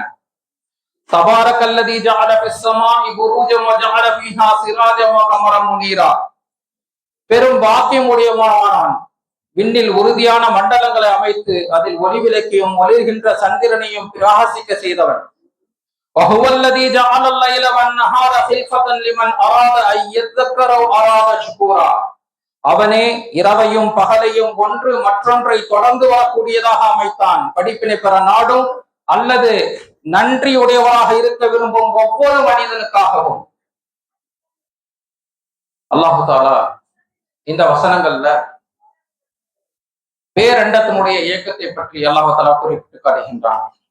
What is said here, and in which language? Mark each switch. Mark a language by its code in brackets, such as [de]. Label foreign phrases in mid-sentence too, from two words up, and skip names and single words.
[ar] تبارك الذي جعل في السماء بروجا وجعل فيها سراجا وقمرا منيرا. [ta] பெரும் பாக்கியம் உடையவனான் விண்ணில் உறுதியான மண்டலங்களை அமைத்து அதில் ஒளிவிளக்கையும் ஒளிர்கின்ற சந்திரனையும் பிரகாசிக்க செய்தவன். [ar] وهو الذي جعل الليل والنهار خلفة لمن أراد أن يذكر أو أراد شكورا. [ta] அவனே இரவையும் பகலையும் ஒன்று மற்றொன்றை தொடர்ந்து வரக்கூடியதாக அமைத்தான், படிப்பினை பெற நாடும் அல்லது நன்றி உடையவராக இருக்க விரும்பும் ஒவ்வொரு மனிதனுக்காகவும். [ar] الله تعالى [ta] இந்த வசனங்கள்ல பேரண்டத்தினுடைய இயக்கத்தை பற்றி [ar] الله تعالى [ta] குறிப்பிட்டு காட்டுகின்றான்.